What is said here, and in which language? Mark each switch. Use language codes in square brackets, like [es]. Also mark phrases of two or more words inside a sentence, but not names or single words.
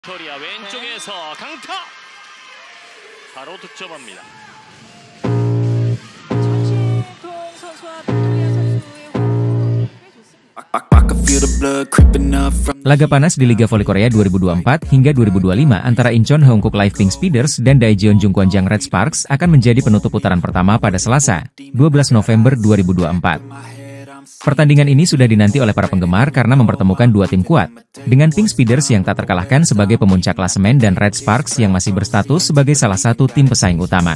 [ko] 빅토리아 왼쪽에서 강타 바로 득점합니다. 전신통 선수와 빅토리아 선수의 호흡이 꽤 좋습니다. [id] Laga panas di Liga Voli Korea 2024 hingga 2025 antara Incheon Hongkook Live Pink Speeders dan Daejeon Jungkwanjang Red Sparks akan menjadi penutup putaran pertama pada Selasa, 12 November 2024. Pertandingan ini sudah dinanti oleh para penggemar karena mempertemukan dua tim kuat, dengan Pink Speeders yang tak terkalahkan sebagai pemuncak klasemen dan Red Sparks yang masih berstatus sebagai salah satu tim pesaing utama.